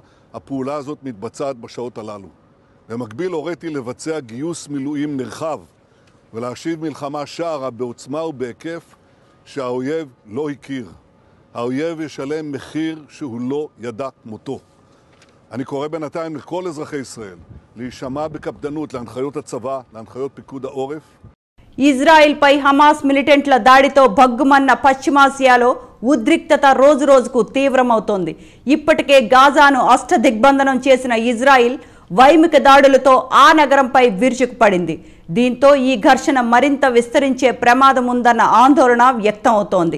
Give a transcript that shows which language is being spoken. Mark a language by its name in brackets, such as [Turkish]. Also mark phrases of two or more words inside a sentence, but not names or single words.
[Hebrew] הפעולה הזאת מתבצעת בשעות הללו. במקביל הוריתי לבצע גיוס מילואים נרחב ולהשיב מלחמה שערה בעוצמה ובהיקף שהאויב לא הכיר. האויב ישלם מחיר שהוא לא ידע כמותו. אני קורא בינתיים לכל אזרחי ישראל להישמע בקפדנות להנחיות הצבא, להנחיות פיקוד העורף. [Telugu] ఇజ్రాయెల్ పై హమాస్ మిలిటెంట్ల దాడితో భగ్గుమన్న పశ్చిమాసియాలో ఉద్రిక్తత రోజురోజుకు తీవ్రమవుతోంది. ఇప్పటికే గాజాను అష్టదిగ్బంధనం చేసిన ఇజ్రాయెల్ వైమిక దాడులతో ఆ నగరంపై విరుచుకుపడింది. దీంతో ఈ ఘర్షణ మరింత విస్తరించే ప్రమాదం ఉందన్న ఆందోళన వ్యక్తమవుతోంది.